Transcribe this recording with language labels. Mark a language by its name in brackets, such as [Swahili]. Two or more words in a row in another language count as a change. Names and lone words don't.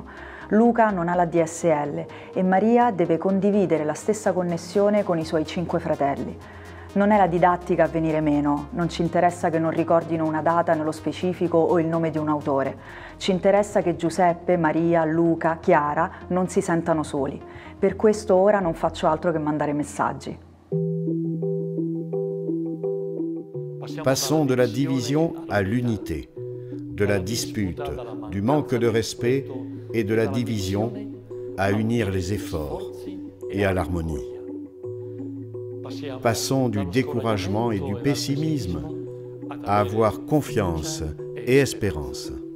[Italian] Luca non ha la DSL e Maria deve condividere la stessa connessione con i suoi 5 fratelli. Non è la didattica a venire meno, non ci interessa che non ricordino una data nello specifico o il nome di un autore. Ci interessa che Giuseppe, Maria, Luca, Chiara non si sentano soli. Per questo ora non faccio altro che mandare messaggi. [French] Passons de la division à l'unité, de la dispute, du manque de respect et de la division à unir les efforts et à l'harmonie. Passons du découragement et du pessimisme à avoir confiance et espérance.